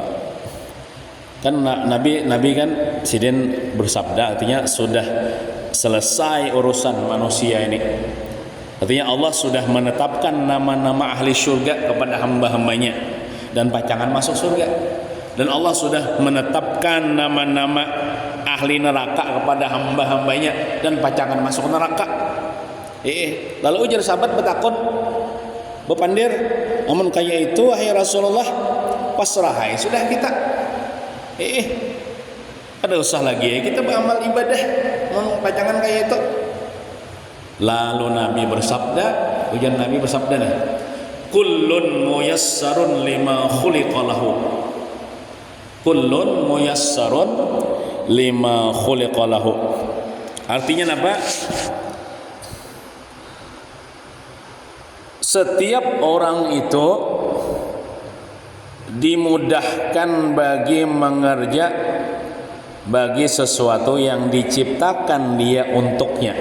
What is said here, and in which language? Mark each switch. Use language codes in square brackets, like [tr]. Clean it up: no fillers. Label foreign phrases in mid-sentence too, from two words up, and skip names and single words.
[bjn] Kan Nabi kan sidin bersabda, artinya sudah selesai urusan manusia ini. Artinya Allah sudah menetapkan nama-nama ahli surga kepada hamba-hambanya dan pacangan masuk surga. Dan Allah sudah menetapkan nama-nama ahli neraka kepada hamba-hambanya dan pacangan masuk neraka. Lalu ujar sahabat bertakon, bepandir, amun kaya itu wahai Rasulullah, pasrahai sudah kita. Ada usah lagi kita beramal ibadah pacangan kayak itu. Lalu Nabi bersabda, ujar Nabi bersabda nih, [ar] كل ميسر لما خلق له. كل ميسر لما خلق له. [id] Artinya apa? Setiap orang itu dimudahkan bagi mengerja bagi sesuatu yang diciptakan dia untuknya.